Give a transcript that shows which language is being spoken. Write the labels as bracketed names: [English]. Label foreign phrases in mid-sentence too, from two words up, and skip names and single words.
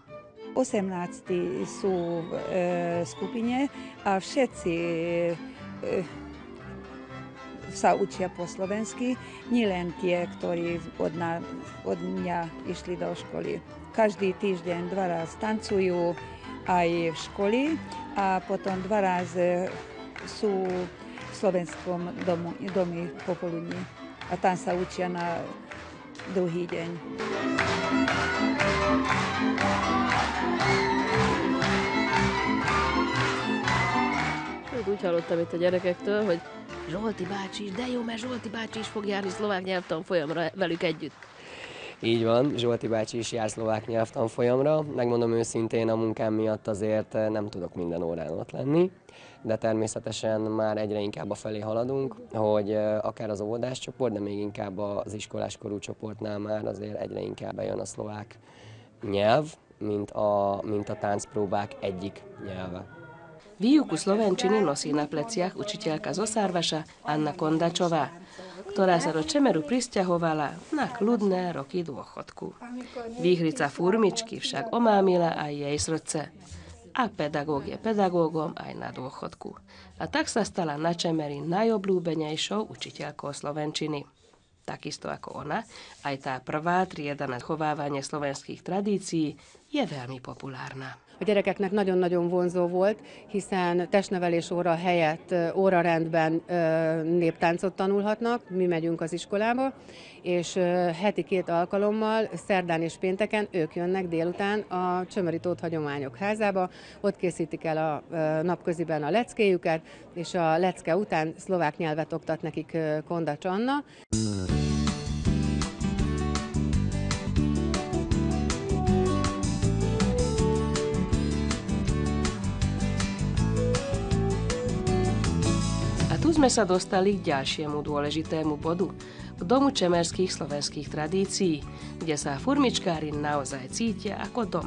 [Slovak] 18 sú v skupine a všetci sa učia po slovensky, nielen tie, ktorí od mňa išli do školy. Každý týždeň 2 raz tancujú aj v škole a potom 2 razy sú v slovenskom domu popoludní a tam sa učia na druhý deň. [Hungarian] Úgy hallottam itt a gyerekektől, hogy Zsolti bácsi is, de jó, mert Zsolti bácsi is fog járni szlovák nyelvtanfolyamra velük együtt. Így van, Zsolti bácsi is jár szlovák nyelvtanfolyamra. Megmondom őszintén, a munkám miatt azért nem tudok minden órán ott lenni, de természetesen már egyre inkább afelé haladunk, hogy akár az óvodás csoport, de még inkább az iskoláskorú csoportnál már azért egyre inkább bejön a szlovák nyelv, mint a táncpróbák egyik nyelve. [Slovak] Výuku slovenčiny nosí na pleciach učiteľka zo Sarvaša Anna Kondačová, ktorá sa do Čemeru prisťahovala na kľudné roky dôchodku. Výhrica furmičky však omámila aj jej srdce. A pedagóg je pedagógom aj na dôchodku. A tak sa stala na Čemeri najobľúbenejšou učiteľkou slovenčiny. Takisto ako ona, aj tá prvá trieda na chovávanie slovenských tradícií je veľmi populárna. [Hungarian] A gyerekeknek nagyon-nagyon vonzó volt, hiszen testnevelés óra helyett órarendben néptáncot tanulhatnak, mi megyünk az iskolába, és heti 2 alkalommal, szerdán és pénteken ők jönnek délután a Csömöri Tóth Hagyományok Házába, ott készítik el a napköziben a leckéjüket, és a lecke után szlovák nyelvet oktat nekik Kondacs Anna. [Slovak] Tu sme sa dostali k ďalšiemu dôležitému bodu, k domu čemerských slovenských tradícií, kde sa furmičkári naozaj cítia ako doma.